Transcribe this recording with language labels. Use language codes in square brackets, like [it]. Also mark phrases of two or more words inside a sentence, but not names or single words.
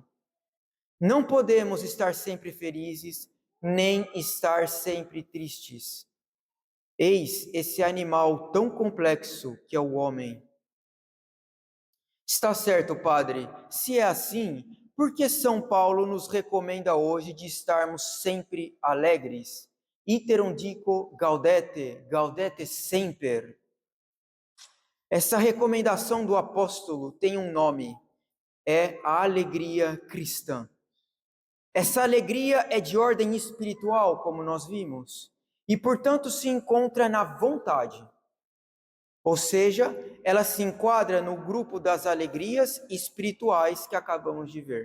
[pt] Não podemos estar sempre felizes, nem estar sempre tristes. Eis esse animal tão complexo que é o homem. Está certo, Padre. Se é assim, por que São Paulo nos recomenda hoje de estarmos sempre alegres? [la] Iterum dico gaudete, gaudete semper. [pt] Essa recomendação do apóstolo tem um nome, é a alegria cristã. Essa alegria é de ordem espiritual, como nós vimos, e portanto se encontra na vontade. Ou seja, ela se enquadra no grupo das alegrias espirituais que acabamos de ver.